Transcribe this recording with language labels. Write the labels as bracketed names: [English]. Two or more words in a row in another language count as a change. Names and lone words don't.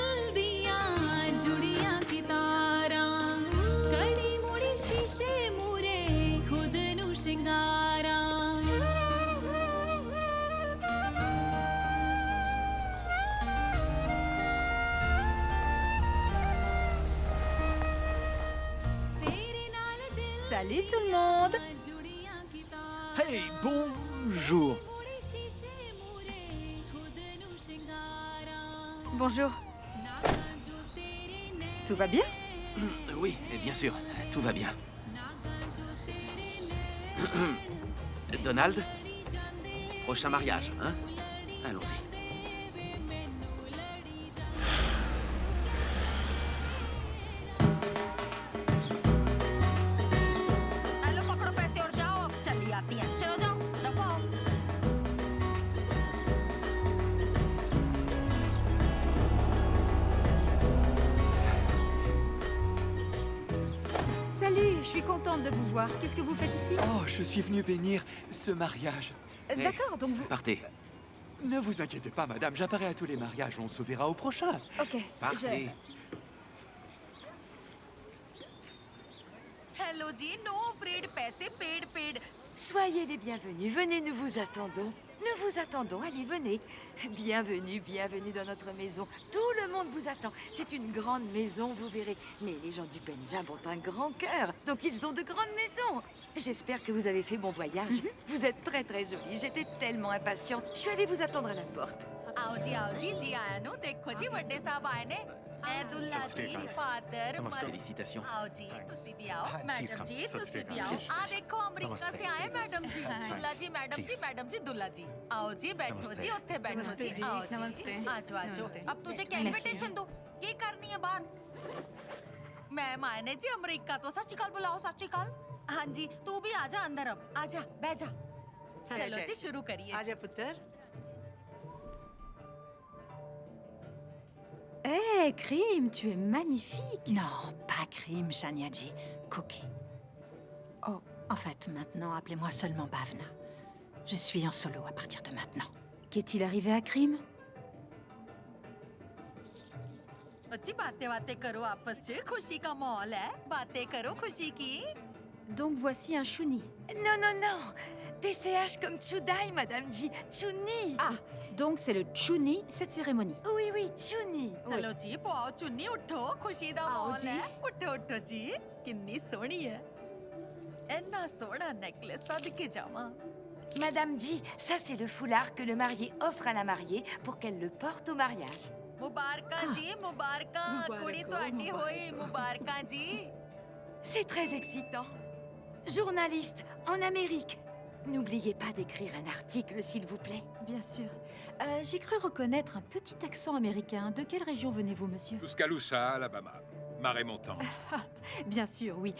[Punjabi] ਦੀਆਂ ਜੁੜੀਆਂ ਕਤਾਰਾਂ ਕੜੀ ਮੁੜੀ ਸ਼ੀਸ਼ੇ ਮੂਹਰੇ ਖੁਦ ਨੂੰ ਸ਼ਿੰਗਾਰਾਂ [French] Salut tout le monde. Hey, bonjour. Bonjour. Tout va bien? Oui, bien sûr, tout va bien. Donald, prochain mariage, hein? Allons-y. [Hindi] हेलो पकड़ो पैसे और जाओ चली आती है चलो जाओ दफाओ [French] Salut, je suis contente de vous voir. Qu'est-ce que vous faites ici? Oh, je suis venu bénir ce mariage. D'accord, donc vous... Partez. Ne vous inquiétez pas, madame, j'apparais à tous les mariages, on se verra au prochain. Ok. Partez. [English] Hello जी, no afraid, पैसे paid. [French] Soyez les bienvenus, venez, nous vous attendons. Nous vous attendons, allez, venez. Bienvenue dans notre maison. Tout le monde vous attend. C'est une grande maison, vous verrez. Mais les gens du Pendjab ont un grand cœur, donc ils ont de grandes maisons. J'espère que vous avez fait bon voyage. Vous êtes très très jolie. J'étais tellement impatiente. Je suis allée vous attendre à la porte. [Punjabi] ਆਓ ਜੀ ਆਇਆਂ ਨੂੰ ਦੇਖੋ ਜੀ ਬੜੇ ਸਾਹਬ ਆਏ ਨੇ ਏ ਦੁੱਲਾ ਜੀ ਫ਼ਾਦਰ [French] Félicitations. [Punjabi] ਆਓ ਜੀ ਤੁਸੀਂ ਵੀ ਆਓ हाँ, ਮੈਡਮ ਜੀ ਤੁਸੀਂ ਵੀ ਆਓ ਆ ਦੇਖੋ ਅਮਰੀਕਾ ਸੇ ਆਏ ਮੈਡਮ ਜੀ ਦੁੱਲਾ ਜੀ ਮੈਡਮ ਜੀ ਦੁੱਲਾ ਜੀ ਆਓ ਜੀ ਬੈਠੋ ਜੀ ਉੱਥੇ ਬੈਠੋ ਜੀ ਆਓ ਜੀ ਆਜੋ ਅਬ ਤੁਝੇ ਕਿਆ ਇਨਵੀਟੇਸ਼ਨ ਦੋ ਕੀ ਕਰਨੀ ਹੈ ਬਾਹਰ ਮੈਮ ਆਏ ਨੇ ਜੀ ਅਮਰੀਕਾ ਤੋਂ ਸਤ ਸ੍ਰੀ ਅਕਾਲ ਬੁਲਾਓ ਸਤ ਸ੍ਰੀ ਅਕਾਲ ਹਾਂ ਜੀ ਤੂੰ ਵੀ ਆਜਾ ਅੰਦਰ ਅਬ ਆਜਾ ਬੈਠ ਜਾ ਚਲੋ ਜੀ ਸ਼ੁਰੂ ਕਰੀਏ ਆਜਾ ਪੁੱਤਰ [French] Hé, Krim, tu es magnifique. Non, pas Krim, Shaniaji. Cookie. Oh, en fait, maintenant, appelez-moi seulement Bhavna. Je suis en solo à partir de maintenant. Qu'est-il arrivé à Krim? [Hindi] अच्छी बातें करो आपस में खुशी का माहौल है बातें करो खुशी की [French] Donc voici un chouni. Non. TCH comme Tchudai, Madame Ji. Tchouni. Ah, donc c'est le chouni, cette cérémonie. Oui, Tchouni. [Punjabi] ਚਲੋ ਜੀ ਪਾਓ ਚੁੰਨੀ ਉੱਠੋ ਖੁਸ਼ੀ ਦਾ ਮਾਹੌਲ ਹੈ ਉੱਠੋ ਜੀ ਕਿੰਨੀ ਸੋਹਣੀ ਹੈ ਇੰਨਾ ਸੋਹਣਾ ਨੈਕਲੇਸ ਸਦਕੇ ਜਾਵਾਂ [French] Madame Ji, ça c'est le foulard que le marié offre à la mariée pour qu'elle le porte au mariage. [Punjabi] ਮੁਬਾਰਕਾਂ ਜੀ ਮੁਬਾਰਕਾਂ ਕੁੜੀ ਤੁਹਾਡੀ ਹੋਈ ਮੁਬਾਰਕਾਂ ਜੀ [French] C'est très excitant. Journaliste en Amérique. N'oubliez pas d'écrire un article, s'il vous plaît. Bien sûr. J'ai cru reconnaître un petit accent américain. De quelle région venez-vous, monsieur? Tuscaloosa, Alabama. Marée montante. Bien sûr, oui.